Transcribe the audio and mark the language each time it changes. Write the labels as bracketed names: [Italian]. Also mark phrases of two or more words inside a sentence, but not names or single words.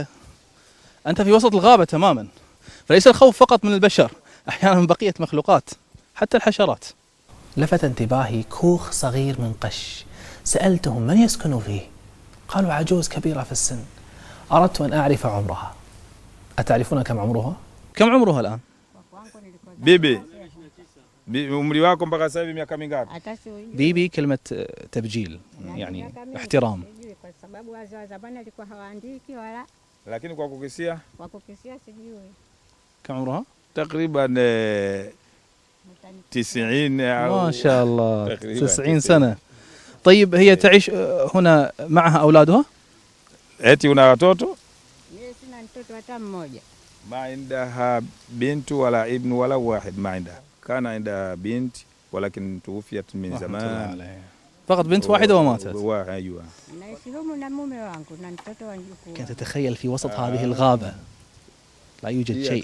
[Arabic] أنت في وسط الغابة تماما، فليس الخوف فقط من البشر، أحيانا من بقية مخلوقات حتى الحشرات. لفت انتباهي كوخ صغير من قش، سألتهم من يسكن فيه؟ قالوا عجوز كبيرة في السن. أردت أن أعرف عمرها. أتعرفون كم عمرها؟ كم عمرها الآن؟ [Swahili] بيبي umri wako mpaka sasa hivi miaka mingapi? [Arabic] بيبي كلمة تبجيل يعني احترام. [Swahili] lakini kwa kukisia [Arabic] كم عمرها؟ تقريبا 90 ما شاء الله 90 سنة. طيب هي تعيش هنا معها أولادها؟ [Swahili] eti una watoto? [Arabic] ما عندها بنت ولا ابن ولا واحد، ما عندها. كان عندها بنت ولكن توفيت من زمان. فقط بنت واحدة وماتت. أيوة. كنت تتخيل في وسط هذه الغابة لا يوجد شيء.